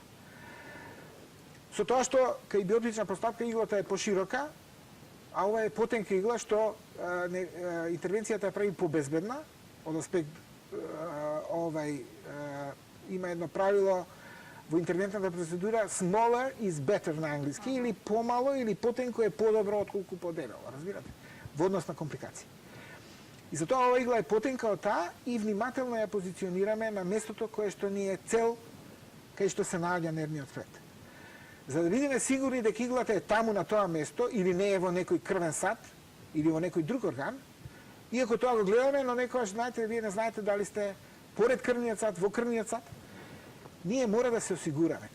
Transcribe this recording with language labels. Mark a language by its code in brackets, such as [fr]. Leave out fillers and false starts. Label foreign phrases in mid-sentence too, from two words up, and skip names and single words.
[mk] Со тоа што кај биоптична постапка иглата е поширока, а ова е потенка игла што интервенцијата ја прави побезбедна, од аспект има едно правило во интервентната процедура [en] smaller is better [mk] на англиски, или помало или потенко е подобро отколку подебело, разбирате? Во однос на компликации. И затоа ова игла е потенка од таа и внимателно ја позиционираме на местото кое што ни е цел кај што се наоѓа нервниот сплет. За да бидеме сигурни дека иглата е таму на тоа место или не е во некој крвен сад или во некој друг орган, иако тоа го гледаме, но некојаш знаете, вие не знаете дали сте поред крвниот сад, во крвниот сад, ние мора да се осигураме.